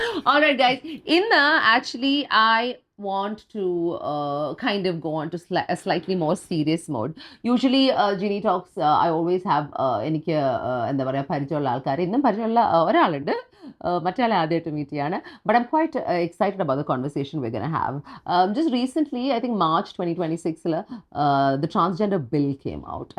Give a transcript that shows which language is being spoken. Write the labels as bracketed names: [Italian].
[English] Alright guys, actually I want to kind of go on to a slightly more serious mode. Usually Genie Talks I always have [Malayalam] എനിക്ക് എന്താ പറയുക, പരിചയമുള്ള ആൾക്കാർ. ഇന്നും പരിചയമുള്ള ഒരാളുണ്ട്, മറ്റൊരാളെ ആദ്യമായിട്ട് മീറ്റ് ചെയ്യാണ്. [English] But I'm quite excited about the conversation we're going to have. Just recently, I think March 2026, the transgender bill came out.